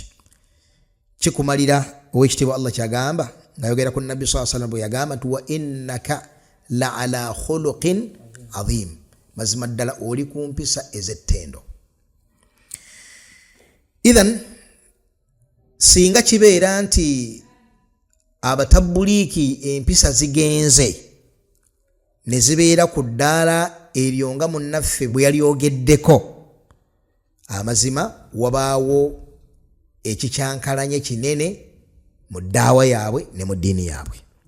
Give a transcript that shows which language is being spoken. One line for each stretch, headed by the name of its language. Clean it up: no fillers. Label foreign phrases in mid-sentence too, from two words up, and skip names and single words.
Ganda: Kikumalira owekitiibwa Allah kyagamba ngayogera ku Nabbi
Arabic: صلى الله عليه وسلم
Ganda: yagamba nti
Arabic: وإنك لعلى خلق عظيم,
Ganda: mazima ddala oli ku mpisa ezettendo. Idhan singa kibeera nti abatabuliiki empisa zigenze ne zibeera ku ddaala eryo nga munnaffe bwe yalyogeddeko, amazima wabaawo ekikyankalanye kinene mu ddaawa yaabwe ne mu ddiini yaabwe.